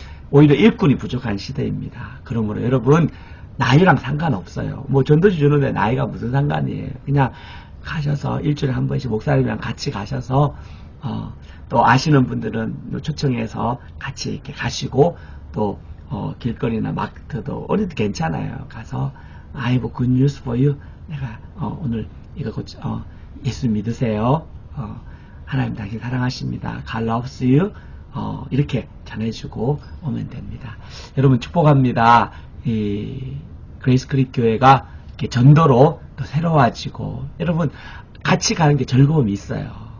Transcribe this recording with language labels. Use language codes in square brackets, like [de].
[ko] 오히려 일꾼이 부족한 시대입니다. 그러므로 여러분 나이랑 상관없어요. 뭐 전도지 주는데 나이가 무슨 상관이에요. 그냥 가셔서 일주일에 한 번씩 목사님이랑 같이 가셔서 또 아시는 분들은 초청해서 같이 이렇게 가시고 또 길거리나 마트도 어디도 괜찮아요. 가서 [en] I have good news for you. [ko] 내가 오늘 이거 예수 믿으세요. 하나님 당신 사랑하십니다. [en] God loves you. [ko] 이렇게 전해주고 오면 됩니다. 여러분 축복합니다. 이 그레이스 크릭 교회가 이렇게 전도로 또 새로워지고 여러분 같이 가는 게 즐거움이 있어요.